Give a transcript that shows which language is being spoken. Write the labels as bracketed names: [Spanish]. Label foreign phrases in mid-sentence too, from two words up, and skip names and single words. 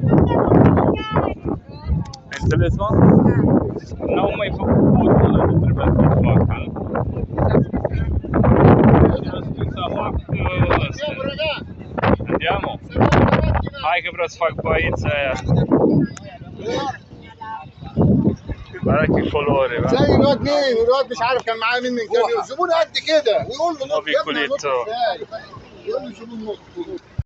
[Romanian] Ai înțeles, mă? N-au mai făcut podul ăla de trebuia să-l facă. Și au scris să fac ăsta. [Italian] Andiamo? [Romanian] Hai că vreau să fac băița aia. [Italian] Guarda che colore, va. [Arabic] زي الواد مش عارف كان معاه مين من كام يوم، زبون قد كده ويقول له [Italian] Piccolito. [Arabic] يقول له زبون نص